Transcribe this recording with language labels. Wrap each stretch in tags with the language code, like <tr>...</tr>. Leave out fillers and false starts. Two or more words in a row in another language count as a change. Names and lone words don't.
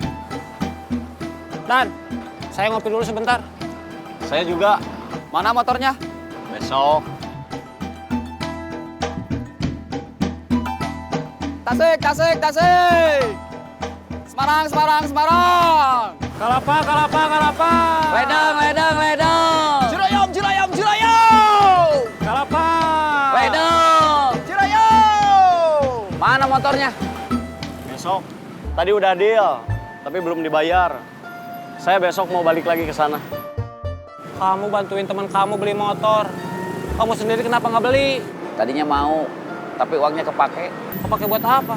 <id>Dan, saya ngopi dulu sebentar. Saya juga. Mana motornya? Besok. Tasik, tasik, tasik. Semarang, Semarang, Semarang. Kalapa, kalapa, kalapa. Ledang, ledang, ledang. Jurayom, Jurayom, Jurayom. Kalapa. Ledang. Jurayom. Mana motornya? Besok. Tadi udah deal, tapi belum dibayar. Saya besok mau balik lagi ke sana. Kamu bantuin teman kamu beli motor. Kamu sendiri kenapa nggak beli? Tadinya mau, tapi uangnya kepake. Kepake buat apa?</id>